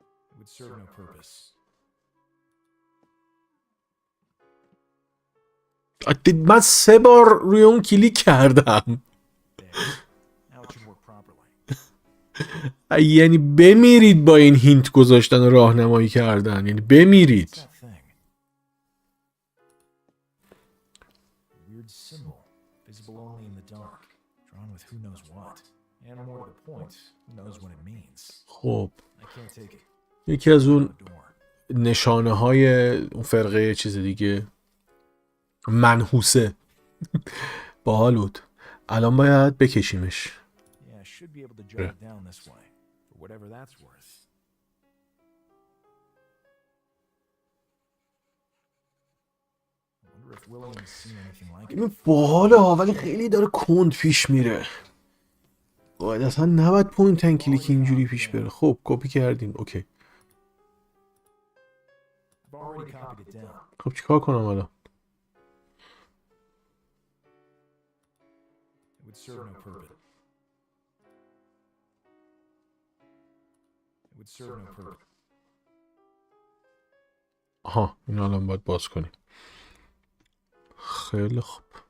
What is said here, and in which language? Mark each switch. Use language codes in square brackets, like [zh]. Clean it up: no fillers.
[en] It would serve no purpose. [fa] من 3 بار روی اون کلیک کردم. [en] Now it should work properly. [fa] یعنی بمیرید با این هینت گذاشتن و راهنمایی کردن. یعنی بمیرید. [en] What's that thing? A weird symbol, visible only in the dark, drawn with who knows what. And more to the point, who knows what it means. خب I can't take it. [fa] یکی از اون نشانه های اون فرقه چیز دیگه منحوسه. باحال بود. الان باید بکشیمش. [en] Yeah, I should be able to jot it down this way, for whatever that's worth. I wonder if William has seen anything like [fa] این [en] it. [fa] باحاله ها ولی خیلی داره کند پیش میره. باید اصلا نباید پوینت ان کلیک اینجوری پیش بره. خب کپی کردیم. اوکی. [en] I've already copied it down. [fa] خب چیکار کنم الان؟ [en] It would serve no purpose. It would serve no purpose. [fa] آها این الان باید باز کنیم. خیلی خوب.